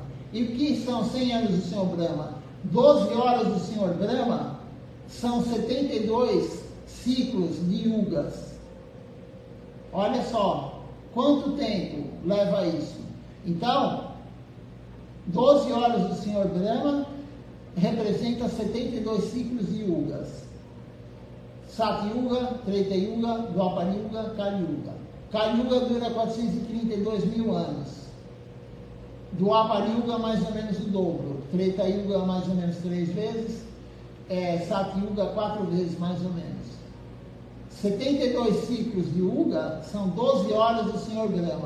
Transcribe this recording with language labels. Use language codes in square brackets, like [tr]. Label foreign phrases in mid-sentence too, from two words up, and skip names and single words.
[pt] E o que são 100 anos do Senhor Brahma? 12 horas do Senhor Brahma são 72 ciclos de yugas. Olha só, Quanto tempo leva isso? Então, 12 horas do Senhor Brahma representa 72 ciclos de yugas. Satyuga, Treta Yuga, Dwapara Yuga, Kali Yuga. Kali Yuga dura 432 mil anos. Dwapara Yuga mais ou menos o dobro. Treta Yuga mais ou menos 3 vezes. Satyuga 4 vezes mais ou menos. 72 ciclos de Yuga são 12 horas do Senhor Brahma.